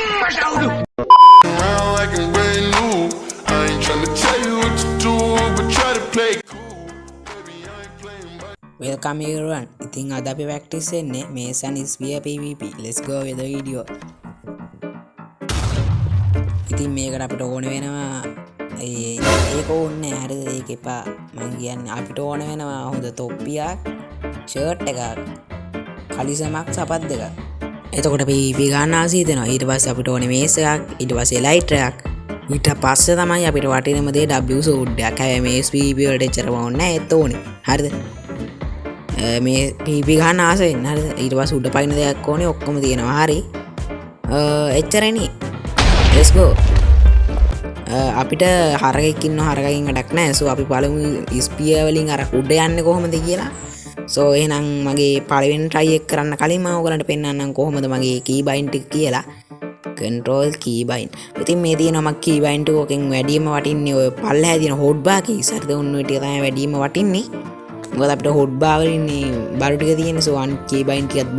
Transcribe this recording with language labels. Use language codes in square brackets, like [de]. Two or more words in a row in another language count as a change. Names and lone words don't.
[en] Around like I'm brand new. I ain't tryna tell you what to do, but try to play cool. Baby, I ain't playing by. Welcome everyone. [si] ඉතින් අද අපි practice වෙන්නේ Mason Sphere PvP. [en] Let's go with the video. [si] ඉතින් මේකට අපිට ඕන වෙනවා ඒක ඕනේ හරිද ඒක එපා මං කියන්නේ අපිට ඕන වෙනවා හොඳ තොප්පියක් ෂර්ට් එකක් කලිසමක් සපත් දෙකක් එතකොට PvP ගන්න ආසී හිතෙනවා ඊට පස්සේ අපිට ඕනේ මේස් එකක් ඊට පස්සේ ලයිටර් එකක් ඊට පස්සේ තමයි අපිට වටිනම දේ W සූට් එකක් හැබැයි මේස් PvP වලට එච්චරම ඕනේ නැහැ ඒත් ඕනේ හරිද මේ PvP ගන්න ආස වෙන්න හරිද ඊට පස්සේ උඩ පයින් දෙයක් ඕනේ ඔක්කොම තියෙනවා හරි එච්චරනේ [en] let's go [si] අපිට හරකෙක් ඉන්න හරකකින් වැඩක් නැහැ සෝ අපි බලමු ස්පියර් වලින් අර උඩ යන්නේ කොහොමද කියලා සෝ එහෙනම් මගේ පළවෙනි try එක කරන්න කලින් මම ඔයගලන්ට පෙන්නන්නම් කොහොමද මගේ keybind එක කියලා [en] control keybind [si] ඉතින් මේ තියෙනවා මගේ keybind එකකින් වැඩිම වටින්නේ ඔය පල්ලෙහා තියෙන [en] hotbar keys [si] හරිද උන් ඔය ටික තමයි වැඩිම වටින්නේ මොකද අපිට hotbar වලින් බරු ටික තියෙන්නේ සෝ අන් keybind ටිකත්